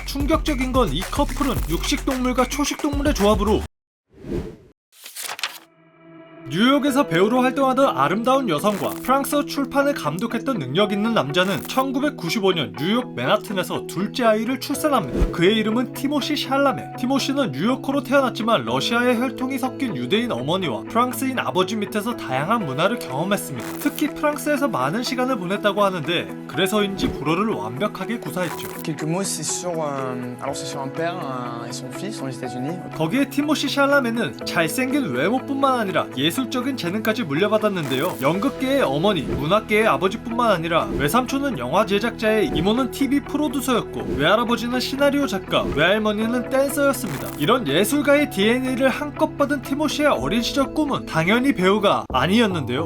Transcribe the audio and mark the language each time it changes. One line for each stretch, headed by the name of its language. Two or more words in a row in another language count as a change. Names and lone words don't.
Korean: 충격적인 건 이 커플은 육식동물과 초식동물의 조합으로 뉴욕에서 배우로 활동하던 아름다운 여성과 프랑스어 출판을 감독했던 능력 있는 남자는 1995년 뉴욕 맨하튼에서 둘째 아이를 출산합니다. 그의 이름은 티모시 샬라메. 티모시는 뉴요커로 태어났지만 러시아의 혈통이 섞인 유대인 어머니와 프랑스인 아버지 밑에서 다양한 문화를 경험했습니다. 특히 프랑스에서 많은 시간을 보냈다고 하는데 그래서인지 불어를 완벽하게 구사했죠.
French: Quelques mots, c'est sur un père et son fils aux États-Unis.
Korean: 거기에 티모시 샬라메는 잘생긴 외모뿐만 아니라 예술적인 재능까지 물려받았는데요. 연극계의 어머니, 문학계의 아버지뿐만 아니라 외삼촌은 영화 제작자의 이모는 TV 프로듀서였고 외할아버지는 시나리오 작가, 외할머니는 댄서였습니다. 이런 예술가의 DNA를 한껏 받은 티모시의 어린 시절 꿈은 당연히 배우가 아니었는데요.